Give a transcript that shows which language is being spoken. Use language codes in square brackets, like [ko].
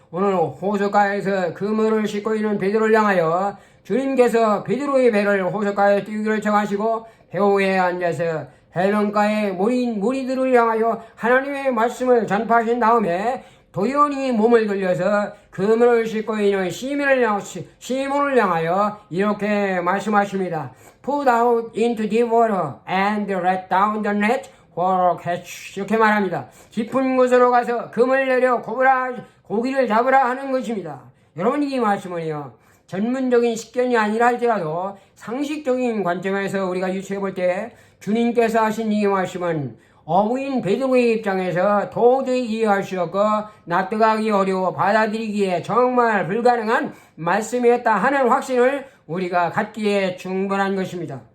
[ko] 오늘 호숫가에서 그물을 싣고 있는 베드로를 향하여 주님께서 베드로의 배를 호숫가에 띄우기를 정하시고 배후에 앉아서 해변가의 무리들을 향하여 하나님의 말씀을 전파하신 다음에 도연히 몸을 돌려서 그물을 싣고 있는 시몬을 향하여 이렇게 말씀하십니다. [en] Put out into the water and let down the net for catch. [ko] 이렇게 말합니다. 깊은 곳으로 가서 그물 내려 고기를 잡으라 하는 것입니다. 여러분, 이 말씀은요, 전문적인 식견이 아니라 할지라도 상식적인 관점에서 우리가 유추해 볼 때 주님께서 하신 이 말씀은 어부인 베드로의 입장에서 도저히 이해할 수 없고 납득하기 어려워 받아들이기에 정말 불가능한 말씀이었다 하는 확신을 우리가 갖기에 충분한 것입니다.